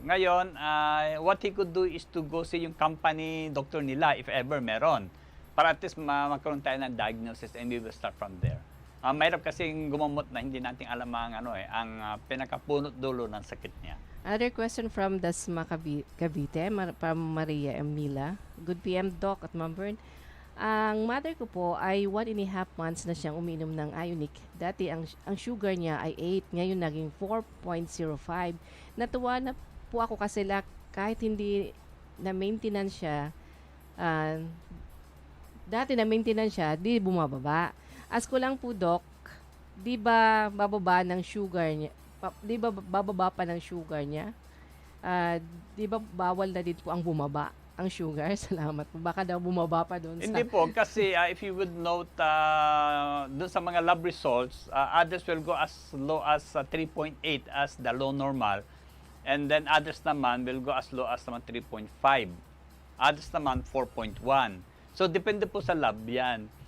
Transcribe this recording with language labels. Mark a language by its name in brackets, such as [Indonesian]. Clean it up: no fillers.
[English] Ngayon, what he could do is to go see [Filipino] yung company doctor nila [English] if ever meron. [Filipino] Para at least magkaroon tayo ng diagnosis [English] and we will start from there. [Filipino] Mahirap kasing gumamot na hindi natin alam ang pinakapunot dulo ng sakit niya. [English] Another question from Dasma Cavite, from Maria Emila. Good PM, Doc at Ma'am Bern. [Filipino] Ang mother ko po ay 1.5 months na siyang uminom ng Ionique. Dati ang sugar niya ay 8, ngayon naging 4.05. Natuwa na po ako kasi kahit hindi na maintenance siya, dati na maintenance siya, di bumababa. Ask ko lang po, Doc, di ba bababa ng sugar niya? Di ba bababa pa ng sugar niya? Di ba bawal na din po ang bumaba ang sugar? Salamat po. Baka daw bumaba pa doon. Hindi po, [English] kasi if you would note doon sa mga lab results, others will go as low as 3.8 as the low normal. And then others naman will go as low as naman 3.5. [Filipino] Others naman 4.1. So, depende po sa lab yan.